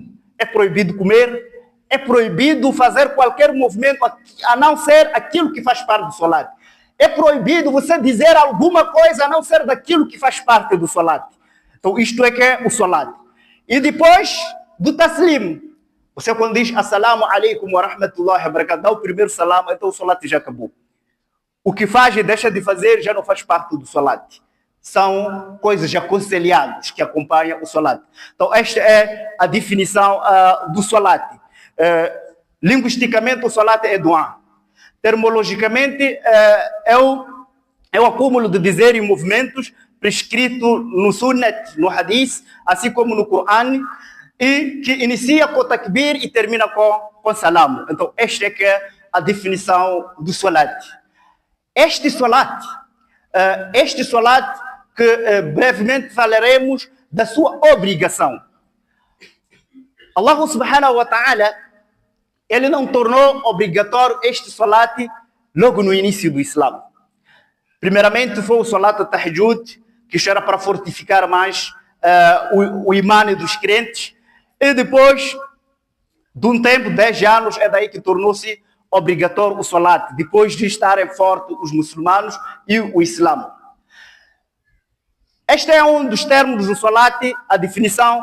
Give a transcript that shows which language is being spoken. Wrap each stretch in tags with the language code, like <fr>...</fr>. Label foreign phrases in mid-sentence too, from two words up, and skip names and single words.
<pt>É proibido comer, é proibido fazer qualquer movimento, a não ser aquilo que faz parte do salat. É proibido você dizer alguma coisa a não ser daquilo que faz parte do salat. Então, isto é que é o salat. E depois do taslim, você quando diz</pt> <ar>السلام عليكم ورحمة الله وبركاته,</ar> <pt>dá o primeiro salam, então o salat já acabou. O que faz e deixa de fazer já não faz parte do salat. São coisas aconselhadas que acompanham o salat. Então, esta é a definição do salat. Linguisticamente, o salat é dua. Termologicamente, é o acúmulo de dizer e movimentos prescrito no Sunnat, no Hadith, assim como no Coran, e que inicia com takbir e termina com salam. Então, esta é que é a definição do salat. Este salat que brevemente falaremos da sua obrigação.</pt> <ar>الله سبحانه وتعالى,</ar> <pt>ele não tornou obrigatório este salat logo no início do Islã. Primeiramente foi o</pt> <ar>صلاة التهجد,</ar> <pt>que era para fortificar mais o imã dos crentes. E depois de um tempo, 10 anos, é daí que tornou-se obrigatório o salat, depois de estarem fortes os muçulmanos e o Islã. Este é um dos termos do salat, a definição.</pt>